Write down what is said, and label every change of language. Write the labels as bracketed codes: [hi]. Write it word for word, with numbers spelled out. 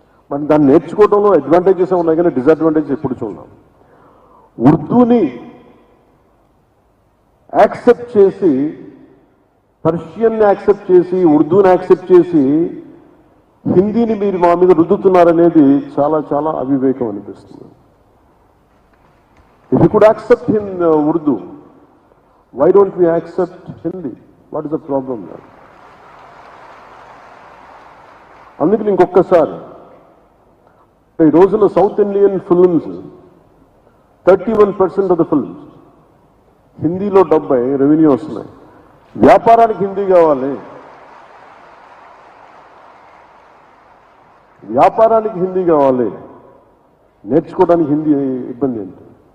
[te] మనం దాన్ని నేర్చుకోవడంలో అడ్వాంటేజెస్ ఉన్నాయి, కానీ డిసడ్వాంటేజ్ ఎప్పుడు చూడాలి. ఉర్దూని యాక్సెప్ట్ చేసి, పర్షియన్ని యాక్సెప్ట్ చేసి, ఉర్దూని యాక్సెప్ట్ చేసి హిందీని మీరు మా మీద రుద్దుతున్నారనేది చాలా చాలా అవివేకం అనిపిస్తుంది. [en] If you could accept in uh, Urdu, why don't we accept Hindi? What is the problem there? [te] అందుకని ఇంకొకసారి ఈ రోజున [en] south Indian films thirty one percent of the films [te] హిందీలో డెబ్బై రెవెన్యూ వస్తున్నాయి. వ్యాపారానికి హిందీ కావాలి, వ్యాపారానికి హిందీ కావాలి, నేర్చుకోవడానికి హిందీ ఇబ్బంది ఏంటి?